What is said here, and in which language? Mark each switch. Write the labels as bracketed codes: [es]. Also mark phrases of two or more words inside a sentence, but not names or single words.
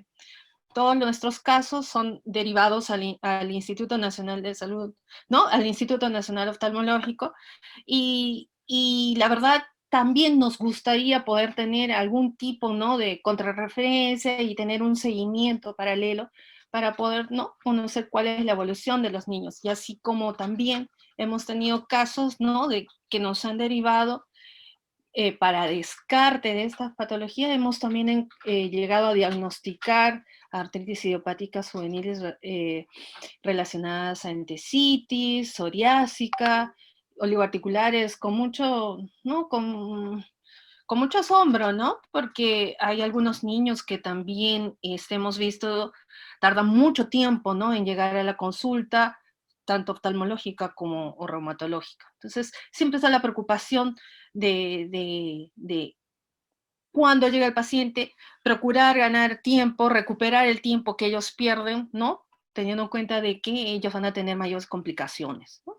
[es] Todos nuestros casos son derivados al Instituto Nacional de Salud, ¿no?, al Instituto Nacional Oftalmológico, y la verdad también nos gustaría poder tener algún tipo, ¿no?, de contrarreferencia y tener un seguimiento paralelo para poder, ¿no?, conocer cuál es la evolución de los niños, y así como también hemos tenido casos, ¿no?, de que nos han derivado para descarte de estas patologías. Hemos también llegado a diagnosticar artritis idiopáticas juveniles relacionadas a entesitis, psoriásica, oligoarticulares, con mucho, ¿no?, con mucho asombro, ¿no? Porque hay algunos niños que también hemos visto, tardan mucho tiempo, ¿no?, en llegar a la consulta, tanto oftalmológica como o reumatológica. Entonces, siempre está la preocupación de cuando llega el paciente, procurar ganar tiempo, recuperar el tiempo que ellos pierden, ¿no?, teniendo en cuenta de que ellos van a tener mayores complicaciones, ¿no?